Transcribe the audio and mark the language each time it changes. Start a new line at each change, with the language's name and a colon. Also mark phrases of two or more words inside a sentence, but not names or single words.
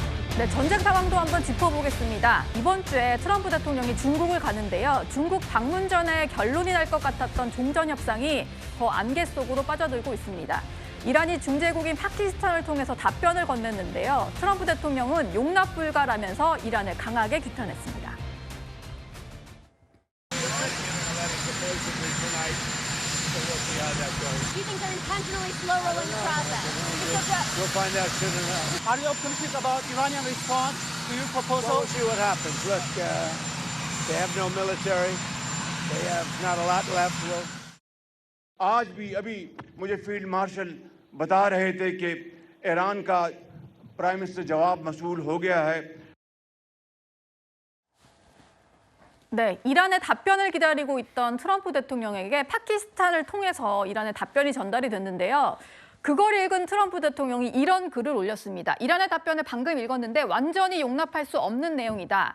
Korean: 네, 전쟁 상황도 한번 짚어보겠습니다. 이번 주에 트럼프 대통령이 중국을 가는데요. 중국 방문 전에 결론이 날 것 같았던 종전 협상이 더 안개 속으로 빠져들고 있습니다. 이란이 중재국인 파키스탄을 통해서 답변을 건넸는데요. 트럼프 대통령은 용납 불가라면서 이란을 강하게 규탄했습니다.
English: Do you think they're intentionally slow-rolling the process? We'll find out soon enough. Are you optimistic about Iranian response to your proposal? Well, we'll see what happens. Look, they have no military. They have not a lot left.
Urdu: آج بھی ابھی مجھے
English: field marshal
Urdu: بتا رہے تھے کہ ایران کا
English: prime minister
Urdu: جواب مسول ہو گیا ہے.
Korean: 네, 이란의 답변을 기다리고 있던 트럼프 대통령에게 파키스탄을 통해서 이란의 답변이 전달이 됐는데요. 그걸 읽은 트럼프 대통령이 이런 글을 올렸습니다. 이란의 답변을 방금 읽었는데 완전히 용납할 수 없는 내용이다.